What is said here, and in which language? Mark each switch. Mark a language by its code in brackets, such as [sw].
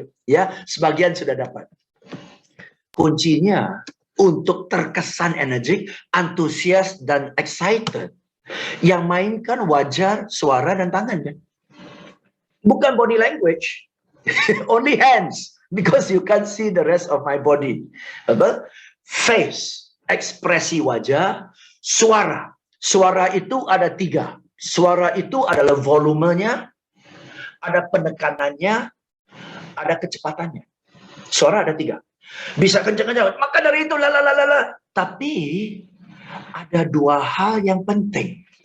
[id] Ya, sebagian sudah dapat. Kuncinya untuk terkesan energik, antusias dan excited, yang mainkan wajah, suara dan tangan kan. [en] Bukan body language, only hands, because you can't see the rest of my body. [id] Face, ekspresi wajah, suara. Suara itu ada 3. Suara itu adalah volumenya, ada penekanannya, ada kecepatannya. Suara ada 3. Bisa kencang-kencang. Maka dari itu Tapi ada 2 hal yang penting.